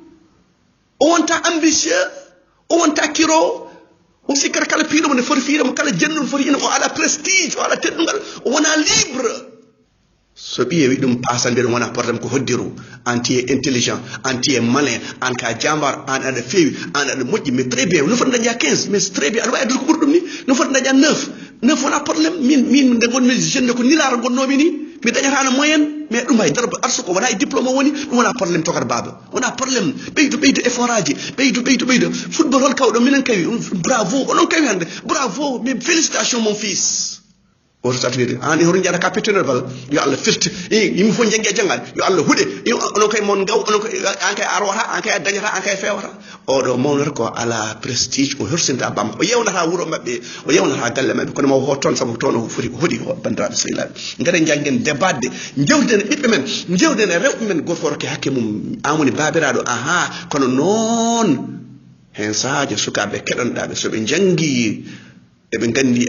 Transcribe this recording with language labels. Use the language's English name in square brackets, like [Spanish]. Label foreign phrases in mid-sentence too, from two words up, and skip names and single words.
[Fula] o wonta ambitieux o wonta kiro o sikkata kala piiɗomo ne foti fiidemo kala jennuɗo foti ina o ala prestige o ala teddugal o wona libre so ɓiye wi ɗum pasan mbiɗa wona probléme ko hoddiru an tiye intelligent an tiye malin an ka jambar an aɗa feewi an aɗa moƴƴi [French] mais très bien [Fula] no foti daña 15 [French] mais très bien [Fula] aɗa wawi addude ko ɓuuri ɗum ni no foti daña 9 wona probléme min nde gonmi jeune ko nilaro gonnomi ni mi dañatano moyenne mais ɗum hay dara arsu ko wona e diplôme o woni ɗum wona probléme tokata baba wona probléme ɓeydo effort aji ɓeydo football hol kawɗo minen kawi bravo onon kawi hande [French] bravo mais félicitation mon fils [Fula] oto satwide an hoto jaada ka pettenere bal yo allah firti yimɓe fof janggue e jangade yo allah huuɗe onon kay mon gaw onon an kay arwata an kay a dañata an kay fewata oɗo mawnata ko ala prestige o hersinta bamma o yewnata wuuro mabɓe o yewnata galle mabɓe kono ma ho toon saabu toon o foti hoɗi bandiraɓe sehilaɓe gaɗen janggen débatde jewden e ɓiɓɓe men jewden e rewɓe men goto fof rokke hakke mum amoni babiraɗo aha kono noon hen sahaji sukaɓe keɗonoɗaɓe soɓe janggi eɓe gandi